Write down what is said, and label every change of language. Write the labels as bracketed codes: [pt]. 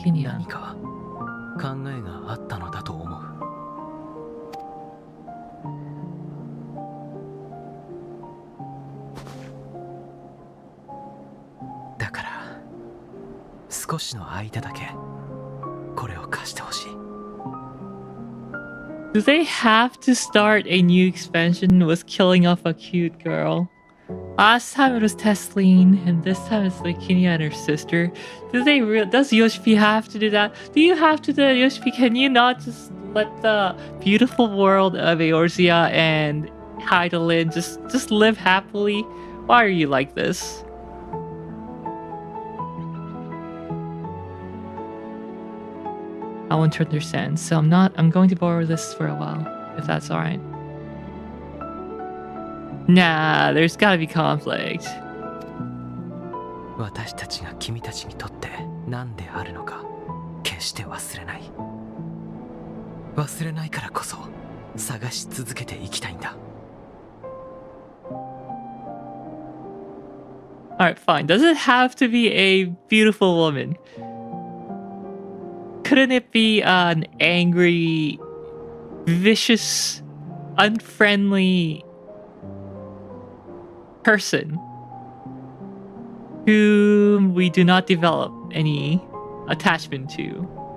[ja] 何か考えがあったのだと思う。だから少しの間だけこれを貸してほしい。 [en] Do they have to start a new expansion with killing off a cute girl? Last time it was Tesleen, and this time it's Likinia and her sister. Does Yoshpi have to do that? Do you have to do that, Yoshpi? Can you not just let the beautiful world of Eorzea and Hydaelyn just live happily? Why are you like this? I want to understand, so I'm going to borrow this for a while, if that's alright. Nah, there's gotta be conflict. [ja] 私たちが君たちにとって何であるのか決して忘れない。忘れないからこそ探し続けていきたいんだ。 [en] Alright, fine. Does it have to be a beautiful woman? Couldn't it be an angry, vicious, unfriendly person whom we do not develop any attachment to?